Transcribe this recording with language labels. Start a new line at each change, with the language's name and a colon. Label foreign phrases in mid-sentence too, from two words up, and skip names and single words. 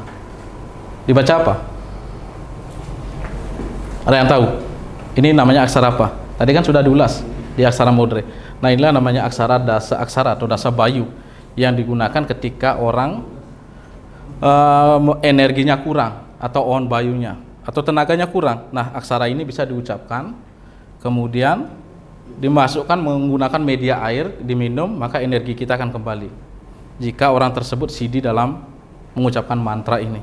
Indonesian: Dibaca apa? Ada yang tahu? Ini namanya aksara apa? Tadi kan sudah diulas di aksara modre. Nah, inilah namanya aksara dasa aksara atau dasa bayu yang digunakan ketika orang energinya kurang atau on bayunya atau tenaganya kurang. Nah, aksara ini bisa diucapkan, kemudian dimasukkan menggunakan media air, diminum, maka energi kita akan kembali jika orang tersebut sidi dalam mengucapkan mantra ini.